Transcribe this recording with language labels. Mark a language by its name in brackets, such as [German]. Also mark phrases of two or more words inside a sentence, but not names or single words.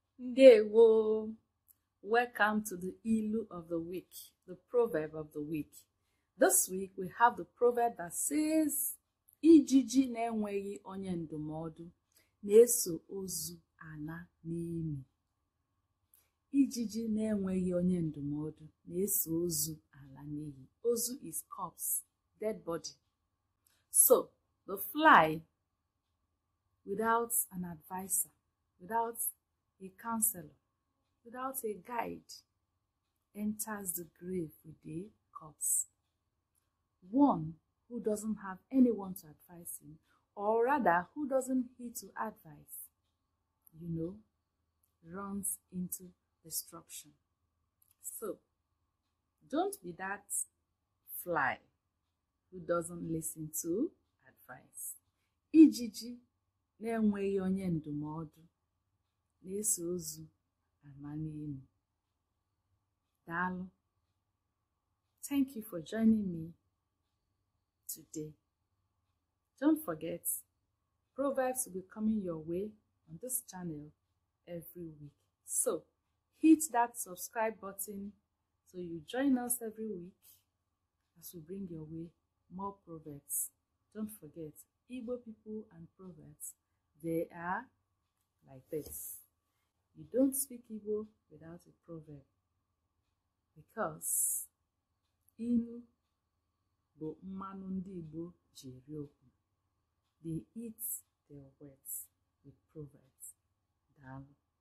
[Igbo] Ndewo. [English] Welcome to the Ilu of the week, the proverb of the week. This week we have the proverb that says, [Igbo] Ijiji na-enweghi onye ndụmọdụ, na-eso ozu ala n'imi. Ijiji na-enweghi onye ndụmọdụ, na-eso ozu ala n'imi. [English] Ozu is corpse, dead body. So, the fly, without an advisor, without a counselor, without a guide, enters the grave with the corpse. One who doesn't have anyone to advise him, or rather who doesn't heed to advice, runs into destruction. So, don't be that fly who doesn't listen to advice. [Igbo] Ijiji na-enweghi onye ndụmọdụ, na-eso ozu ala n'imi. Daalụ. [English] Thank you for joining me today. Don't forget, Proverbs will be coming your way on this channel every week. So, hit that subscribe button so you join us every week as we bring your way more Proverbs. Don't forget, Igbo people and Proverbs, they are like this. You don't speak Igbo without a proverb, because [Igbo] ilu bụ mmanụ ndị Igbo ji eri okwu. [English] They eat their words with proverbs. [Igbo] Daalụ.